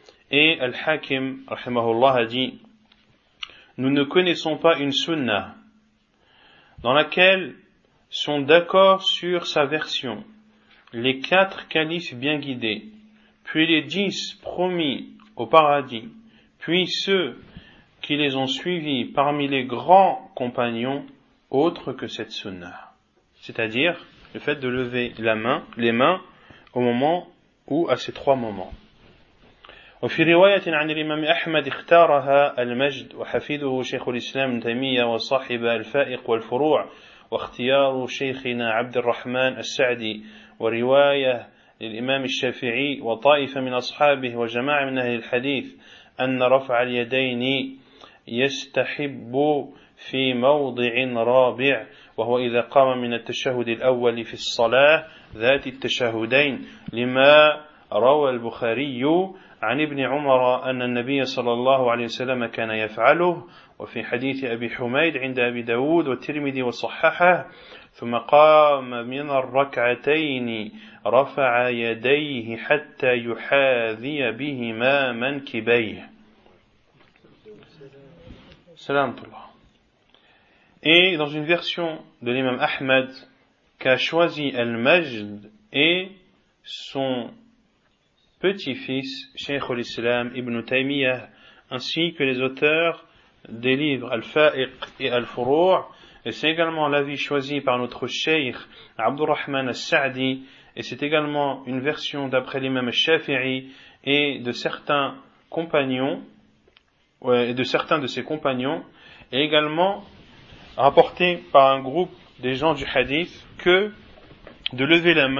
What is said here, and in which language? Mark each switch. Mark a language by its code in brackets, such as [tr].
[fr] Et Al-Hakim, rahimahullah, a dit, nous ne connaissons pas une sunna dans laquelle sont d'accord sur sa version les 4 califes bien guidés, puis les 10 promis au paradis, puis ceux qui les ont suivis parmi les grands compagnons autres que cette sunna. C'est-à-dire le fait de lever les mains au moment ou à ces trois moments. [ar] وفي رواية عن الإمام أحمد اختارها المجد وحفيده شيخ الإسلام ابن تيمية وصاحب الفائق والفروع واختيار شيخنا عبد الرحمن السعدي ورواية للإمام الشافعي وطائفة من أصحابه وجماعة من أهل الحديث أن رفع اليدين يستحب في موضع رابع وهو إذا قام من التشهد الأول في الصلاة ذات التشهدين لما روى البخاري عن ابن عمر أن النبي صلى الله عليه وسلم كان يفعله وفي حديث أبي حميد عند أبي داود والترمذي وصححه ثم قام من الركعتين رفع يديه حتى يحاذي بهما منكبيه. سلام الله. [fr] Et dans une version de l'imam Ahmed qu'a choisi Al-Majd et son petit-fils, Cheikh al-Islam, Ibn Taymiyyah, ainsi que les auteurs des livres Al-Fa'iq et Al-Furu', et c'est également l'avis choisi par notre cheikh Abdurrahman al-Sa'di, et c'est également une version d'après l'imam al-Shafi'i et de certains compagnons, et de certains de ses compagnons, et également rapporté par un groupe des gens du hadith que de lever